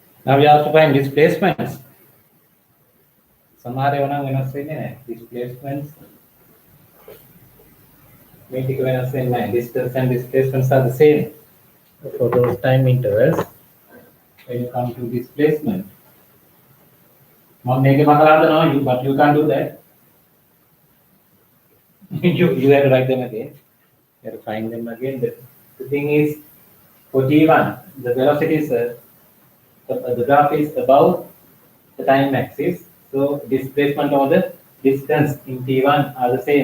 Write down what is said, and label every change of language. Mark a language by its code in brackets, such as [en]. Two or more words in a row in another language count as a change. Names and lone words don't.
[en] Now we have to find displacements. [si] සමහර ඒවා නම් වෙනස් වෙන්නේ නැහැ. Displacements මේ ටික වෙනස් වෙන්නේ නැහැ. [en] Distance and displacements are the same for those time intervals when you come to displacement. [si] මම මේකේ මකලා හදනවා, [en] but you can't do that. you have to write them again. You have to find them again. The thing is, for T1, the velocity is the graph is above the time axis, so displacement or the distance in T1 are the same.